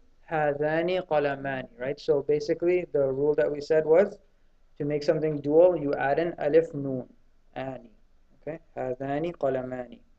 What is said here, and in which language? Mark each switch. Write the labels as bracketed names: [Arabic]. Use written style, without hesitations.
[Arabic] هذان قلمان, right? [English] So basically the rule that we said was to make something dual, you add an alif noon, ani. [Arabic] Okay, هذان قلمان.